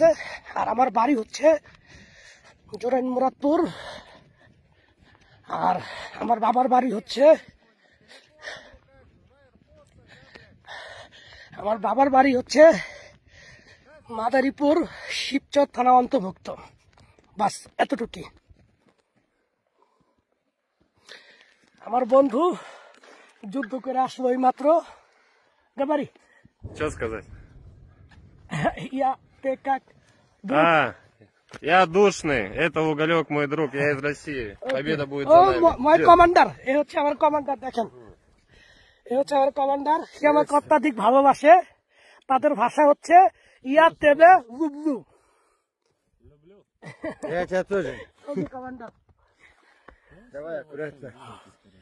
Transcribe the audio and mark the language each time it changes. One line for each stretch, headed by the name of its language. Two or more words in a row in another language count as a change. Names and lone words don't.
Bangla: আর আমার বাড়ি হচ্ছে জোরাইন মুরাদপুর, আর আমার বাবার বাড়ি হচ্ছে মাদারীপুর শিবচর থানা অন্তর্ভুক্ত। বাস এতটুকুই। আমার বন্ধু যুদ্ধ করে আসলো এই মাত্র। গাবারি
Russian: Что сказать? я ты как Я душный. Это Уголек, мой друг. Я из России. Победа будет ও за нами.
English: my commander,
Bangla: এ হচ্ছে আমার কমান্ডার। দেখেন, এ হচ্ছে আমার কমান্ডার। সে আমাকে অত্যাধিক ভালোবাসে। তাদের ভাষা হচ্ছে
Russian: я тебя люблю. Я тебя тоже.
Bangla: কমান্ডার
Russian: Давай, аккуратно.